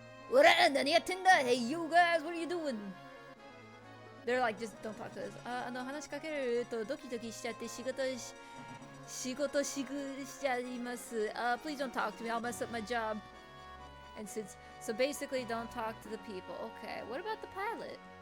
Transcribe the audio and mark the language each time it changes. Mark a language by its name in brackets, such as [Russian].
[Japanese] おら、何やってんだ [English] Hey, you guys, what are you doing? They're like, just don't talk to us. [Japanese] 話しかけるとドキドキしちゃって仕事しちゃいます。 [English] Please don't talk to me. I'll mess up my job. And so basically, don't talk to the people. Okay, what about the pilot?